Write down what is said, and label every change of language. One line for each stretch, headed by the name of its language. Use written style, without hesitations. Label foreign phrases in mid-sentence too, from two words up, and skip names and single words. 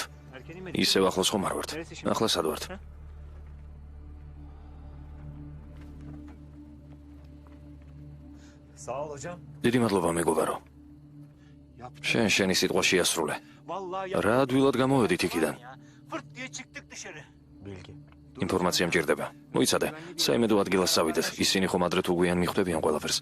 Georgian: ისევ ახლოს ხომ არ ვართ. ახლა სად ვართ?
Turkish: Sağ ol hocam.
Georgian: დიდი მადლობა მეგობარო. შენ შენი სიტყვა შეასრულე. რა ადვილად გამოვედით იქიდან?
Turkish: Fırt diye çıktık dışarı. Bilgi.
Georgian: ინფორმაცია მჭირდება. მოიცადე, საიმედო ადგილას წავიდეთ. ისინი ხომ ადრე თუ გვიან მიხვდებიან ყველაფერს.